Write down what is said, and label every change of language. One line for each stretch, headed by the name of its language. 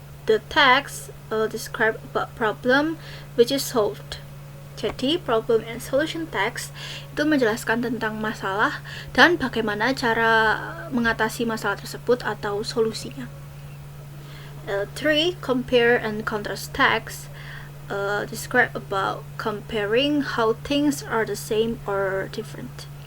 English: The text describe about problem which is solved.
Indonesian: Jadi, problem and solution text itu menjelaskan tentang masalah dan bagaimana cara mengatasi masalah tersebut atau solusinya. 3.
English: Compare and contrast text describe about comparing how things are the same or different.